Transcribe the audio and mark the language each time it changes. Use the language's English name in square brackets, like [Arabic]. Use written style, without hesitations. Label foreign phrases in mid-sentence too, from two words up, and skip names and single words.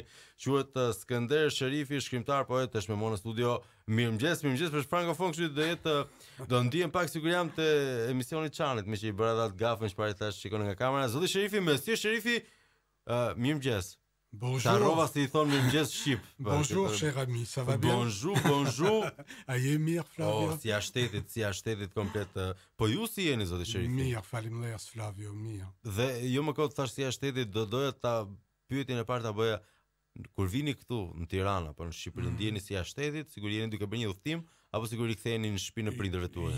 [Albanian] Quhet Skënder Sherifi, shkrimtar, poet, është me mua në studio. Mirëmëngjes për frankofon, kështu do ndihem pak sikur jam te emisioni Çanit, me që i bëra atë gafën që pari tash shikon nga kamera. Zoti Sherifi, Monsieur Sherifi, mirëmëngjes. [French] Bonjour. [Albanian] Tarova si i thonë mirëmëngjes shqip. [French] Bonjour, cher ami, ça va bien? Bonjour. [Albanian] A je mirë, Flavio? Si a shtetit komplet. Po ju si jeni, zoti Sherifi? Mirë, faleminderit, Flavio, mirë. Dhe jo më kot thash si a shtetit, doja ta pyetjen e parë ta bëja kur vini këtu në Tiranë apo në Shqipëri, ndjeni si a shtetit, sigur jeni duke bërë një udhtim apo sigur i ktheheni në shtëpinë e prindërve tuaj?